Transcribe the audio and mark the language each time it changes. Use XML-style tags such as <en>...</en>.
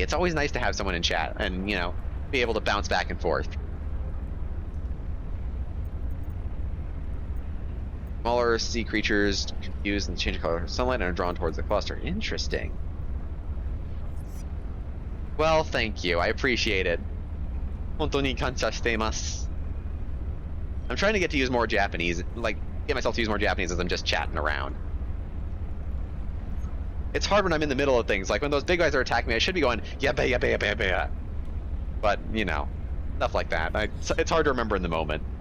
<en>It's always nice to have someone in chat and, you know, be able to bounce back and forth. Smaller sea creatures confused and change color of sunlight and are drawn towards the cluster. Interesting. Well, thank you. I appreciate it.</en> <ja>本当に感謝しています.</ja> <en>I'm trying to get to use more Japanese, like, get myself to use more Japanese as I'm just chatting around. It's hard when I'm in the middle of things. Like, when those big guys are attacking me, I should be going, yabba, yabba, yabba, yabba. But, you know, stuff like that. It's hard to remember in the moment.</en>